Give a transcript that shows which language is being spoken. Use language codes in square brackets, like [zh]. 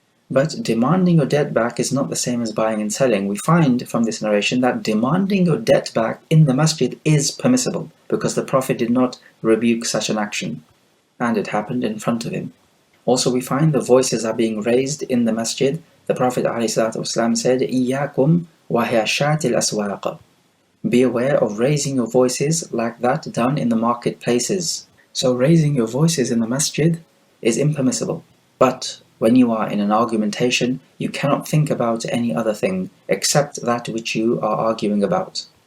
[en] But demanding your debt back is not the same as buying and selling. We find from this narration that demanding your debt back in the masjid is permissible, because the Prophet did not rebuke such an action, and it happened in front of him. Also we find the voices are being raised in the masjid. The Prophet ﷺ said, [ar] إِيَّاكُمْ وَهِيَشَاتِ الْأَسْوَاقِ. [en] Be aware of raising your voices like that done in the marketplaces. So raising your voices in the masjid is impermissible. But when you are in an argumentation, you cannot think about any other thing except that which you are arguing about.